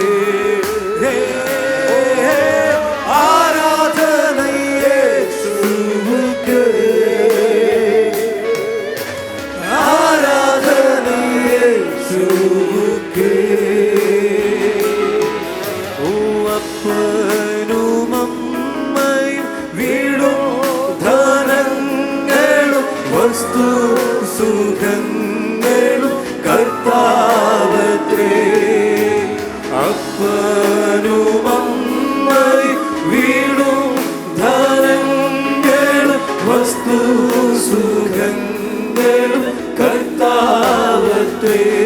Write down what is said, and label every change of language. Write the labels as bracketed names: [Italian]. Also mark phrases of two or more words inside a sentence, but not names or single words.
[Tamil] ஆராதனை இயேசுவுக்கு, ஆராதனை இயேசுவுக்கு. [Malayalam] ഓ അപ്പനും അമ്മയും വീടും ധനങ്ങളും വസ്തു സുഖങ്ങളും കർത്താവത്രേ. അപ്പനും അമ്മയും വീടും ധനങ്ങളും വസ്തു സുഖങ്ങളും കർത്താവത്രേ.